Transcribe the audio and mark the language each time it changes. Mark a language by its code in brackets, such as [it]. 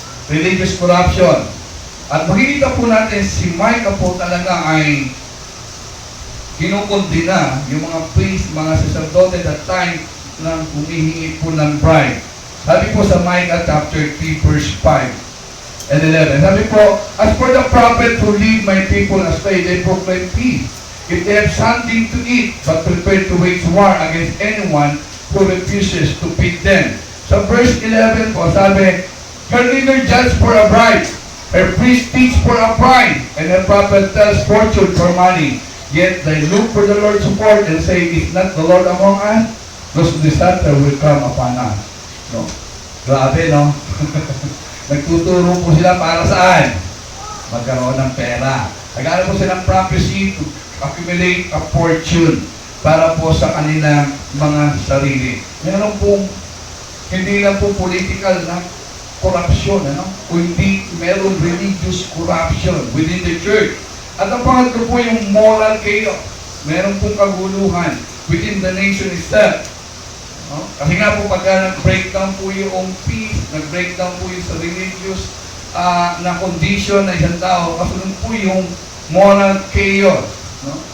[en] Religious corruption. [tl] At makikita po natin si Micah po talaga ay kinukundina yung mga priest, mga sacerdote at that time na humihingi po ng bribe. Sabi po sa Micah chapter 3 verse 5 and 11. Sabi po, [en] as for the prophet who lead my people astray, they proclaim peace. If they have something to eat, but prepare to wage war against anyone who refuses to feed them. [tl] Sa verse 11 po, sabi, [en] her leader judge for a bribe, her priest teach for a prize, and her prophet tells fortune for money. Yet they look for the Lord's support and say, is not the Lord among us? Those disaster will come upon us. [tl] No? Grabe, no? Nagtuturo po sila para saan? Magkaroon ng pera. Nag-aaral po silang [en] prophecy to accumulate a fortune [tl] para po sa kanilang mga sarili. Meron pong, hindi lang po political na corruption, ano? Kundi meron [en] religious corruption within the church. [tl] At ang pangatlo po yung moral chaos. Meron pong kaguluhan [en] within the nation itself. [tl] No? Kasi nga po pagka nag-breakdown po yung peace, nag-breakdown po yung sa religious na condition na isang tao, kasunod po yung moral chaos. No?